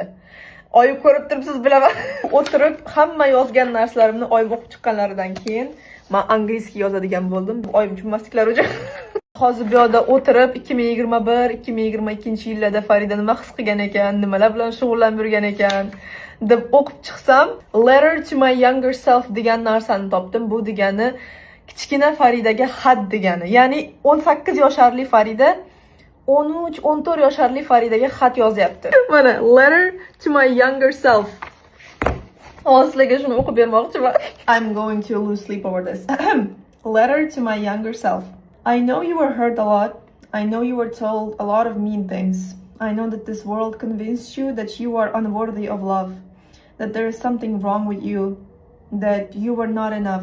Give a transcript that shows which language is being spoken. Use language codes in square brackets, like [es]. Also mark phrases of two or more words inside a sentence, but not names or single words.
[uz] Oyim ko'rib turibsiz bilaman. O'tirib hamma yozgan narsalarimni oyim o'qib chiqqanlaridan keyin men inglizcha yozadigan bo'ldim. Oyim tushunmasliklari uchun. Hozir bu yoqda o'tirib 2021-2022-yillarda Farida nima his qilgan ekan, nimalar bilan shug'ullanib yurgan ekan deb o'qib chiqsam, [en] letter to my younger self [uz] degan narsani topdim. Bu degani kichkina Faridaga xat degani. Ya'ni 18 yoshli Farida 13-14 yoshli Faridaga xat yozyapti. Mana [en] letter to my younger self. [uz] Hozirga shuni o'qib bermoqchiman. [en] I'm going to lose sleep over this. Letter to my younger self. I know you were hurt a lot. I know you were told a lot of mean things. I know that this world convinced you that you are unworthy of love, that there is something wrong with you, that you were not enough.